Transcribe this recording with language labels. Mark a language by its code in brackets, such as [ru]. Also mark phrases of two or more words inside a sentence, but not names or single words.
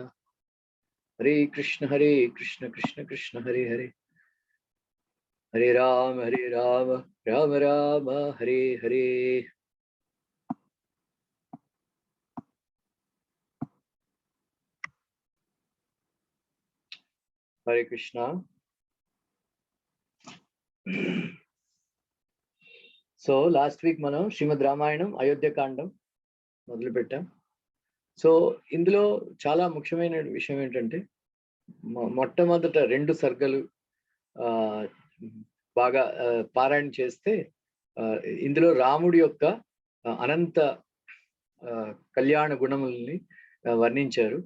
[sa] हरे कृष्ण कृष्ण कृष्ण हरे हरे हरे राम राम राम हरे हरे Hare Rama Rama Rama Hare Hare. हरे कृष्ण. [te] సో [en] last week [te] మనం శ్రీమద్ రామాయణం అయోధ్య కాండం మొదలు పెట్టాం. సో ఇందులో చాలా ముఖ్యమైన విషయం ఏంటంటే మొట్టమొదట 2 సర్గలు బాగా పారాయణ చేస్తే ఇందులో రాముడి యొక్క అనంత కళ్యాణ గుణముల్ని వర్ణించారు.